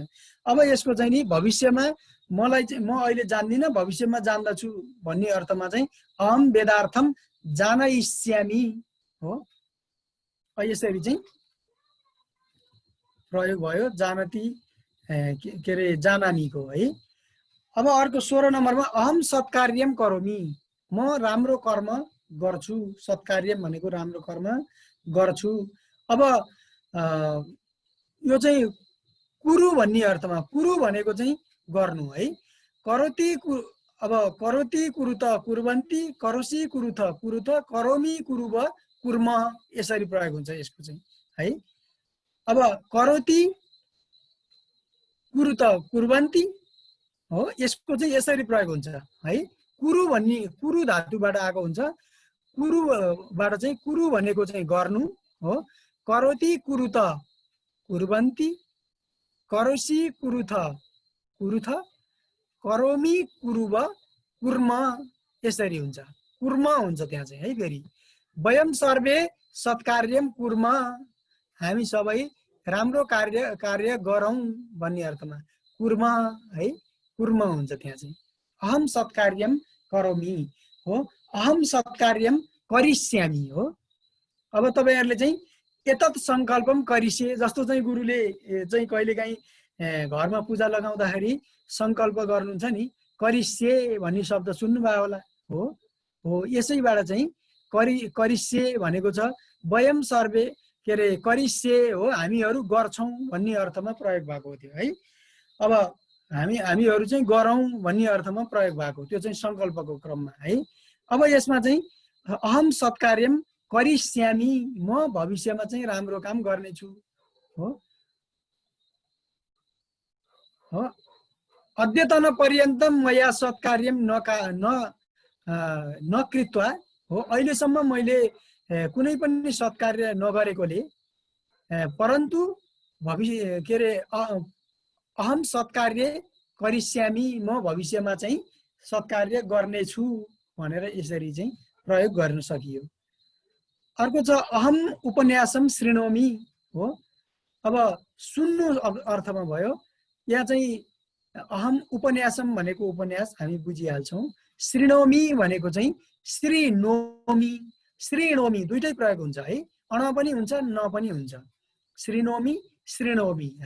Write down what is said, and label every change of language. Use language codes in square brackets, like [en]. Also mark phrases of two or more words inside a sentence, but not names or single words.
[ne] अब यसको चाहिँ नि भविष्यमा मलाई चाहिँ, म अहिले जान्दिनँ भविष्यमा जान्दछु भन्ने अर्थमा चाहिँ [sa] अहम वेदार्थम जानयिष्यामि [ne] हो। यसरी चाहिँ प्रयोग भयो जानती के अरे जानामीको है। अब अर्को 16 नम्बरमा [sa] अहम सत्कार्यम करोमि, [ne] म राम्रो कर्म गर्छु। सत्कार्यम भनेको राम्रो कर्म गर्छु। अब यो चाहिँ कुरु भन्ने अर्थमा, कुरु भनेको चाहिँ गर्नु है। [sa] करोति, अब करोति कुरुत कुर्वन्ती, करोसी कुरुथ कुरुथ, करोमि कुरुव कुर्म, [ne] यसरी प्रयोग हुन्छ यसको चाहिँ है। अब [sa] करोति कुरुत कुर्वन्ती [ne] हो, यसको चाहिँ यसरी प्रयोग हुन्छ है। कुरु भन्ने कुरु धातुबाट आएको हुन्छ। कुरुबाट चाहिँ कुरु भनेको चाहिँ गर्नु हो। [sa] करोति कुरुत कुर्वन्ती, करोसी कुरुथ कुरुथ, करोमि कुरुव कुर्म, [ne] यसरी हुन्छ। कुर्म हुन्छ त्यहाँ चाहिँ है। [sa] फेरि वयम सर्वे सत्कार्यम कुर्म, [ne] हामी सबै राम्रो कार्य गरौँ भन्ने अर्थमा कुर्म है। कुर्म हुन्छ त्यहाँ चाहिँ। [sa] अहम सत्कार्यम करोमि हो, अहम सत्कार्यम करिष्यामि हो। [ne] अब तपाईहरुले चाहिँ [sa] एतत् संकल्पम करिष्ये, [ne] जस्तो चाहिँ गुरुले चाहिँ कहिलेकाहीँ घरमा पूजा लगाउँदाखेरि संकल्प गर्नुहुन्छ नि, करिष्ये भन्ने शब्द सुन्नुभयो होला हो। यसैबाट चाहिँ करिष्ये भनेको छ। [sa] वयम सर्वे [ne] के अरे करिष्ये हो, हामीहरू गर्छौं भन्ने अर्थमा प्रयोग भएको थियो है। अब हामीहरू चाहिँ गरौँ भन्ने अर्थमा प्रयोग भएको, त्यो चाहिँ संकल्पको क्रममा है। अब यसमा चाहिँ [sa] अहम सत्कार्यम करिष्यामि, [ne] म भविष्यमा चाहिँ राम्रो काम गर्नेछु हो। [sa] अद्यतन पर्यन्तम मया सत्कार्यम न कृत्वा [ne] हो, अहिलेसम्म मैले कुनै पनि सत्कार्य नगरेकोले, परन्तु भविष्य के अरे [sa] अहम सत्कार्य करिष्यामि, [ne] म भविष्यमा चाहिँ सत्कार्य गर्नेछु भनेर यसरी चाहिँ प्रयोग गर्न सकियो। अर्को छ [sa] अहम उपन्यासम शृणोमि [ne] हो। अब सुन्नु अर्थमा भयो। यहाँ चाहिँ [sa] अहम उपन्यासम [ne] भनेको उपन्यास हामी बुझिहाल्छौँ। शृणोमि भनेको चाहिँ [sa] श्रीनोमि, श्रीनोमि [ne] दुईटै प्रयोग हुन्छ है। अण पनि हुन्छ न पनि हुन्छ। [sa] श्रीनोमि श्रीनोमि [ne] है।